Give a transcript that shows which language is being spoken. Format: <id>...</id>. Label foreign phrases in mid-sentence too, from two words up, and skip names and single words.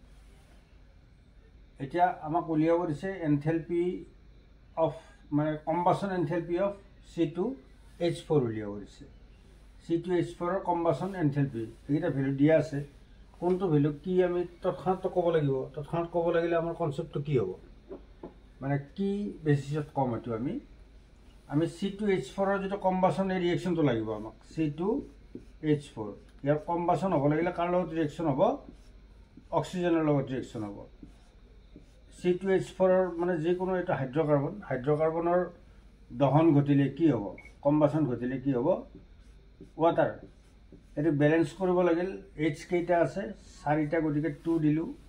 <as>এতিয়া আমাক উলিয়াব দিছে</as> <en>enthalpy of</en> <as>মানে</as> <en>combustion enthalpy of C2H4</en> <as>উলিয়াব দিছে C2H4 ৰ</as> <en>combustion enthalpy</en> <as>এটা ভ্যালু দিয়া আছে কোনটো ভ্যালু কি আমি তৎক্ষণাৎ ক'ব লাগিব তৎক্ষণাৎ ক'ব লাগিলে আমাৰ কনসেপ্টটো কি হ'ব মানে কি বেসিছত কম এটো আমি C2H4 ৰ যেটো কম্বাসন ৰিঅ্যাকশনটো লাগিব আমাক C2H4 ইয়াৰ কম্বাসন হ'ব লাগিলে কাৰ লগত ৰিঅ্যাকশন হ'ব অক্সিজেনৰ লগত ৰিঅ্যাকশন হ'ব C2H4 ৰ মানে যে কোনো এটা হাইড্ৰকাৰ্বনৰ দহন ঘটিলে কি হ'ব কম্বাসন ঘটিলে কি হ'ব ওয়াটাৰ এটো ব্যালেন্স কৰিব লাগিল H কেইটা আছে চাৰিটা গতিকে 2 দিলু</as>